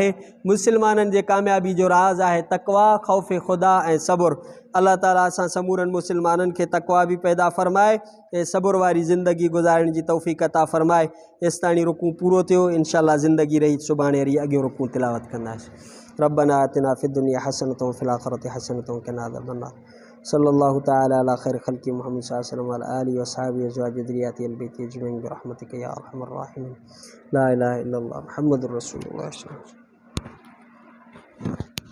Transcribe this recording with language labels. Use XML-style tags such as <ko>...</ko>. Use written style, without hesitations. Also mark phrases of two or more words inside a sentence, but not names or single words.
<sd>मुस्लमाननि जे कामयाबी जो राज़ आहे तक़वा, ख़ौफ़ ख़ुदा ऐं सबुर। अल्लाह ताला असां समूरनि मुस्लमाननि खे तक़वा बि पैदा फ़रमाए ऐं सबुर वारी ज़िंदगी गुज़ारण जी तौफ़ीक़ अता फ़रमाए। एसिताणी रुकू पूरो थियो। इंशाअल्लाह ज़िंदगी रही सुभाणे वरी अॻियो रुकू तिलावत कंदासीं।</sd> <ar>ربنا آتنا في الدنيا حسنة وفي الآخرة حسنة وقنا عذاب النار. صلى الله تعالى على خير خلق محمد صلى الله عليه وسلم وآله وأصحابه وأزواجه وذريته البيت أجمعين برحمتك يا أرحم الراحمين. لا إله إلا الله محمد رسول الله.</ar>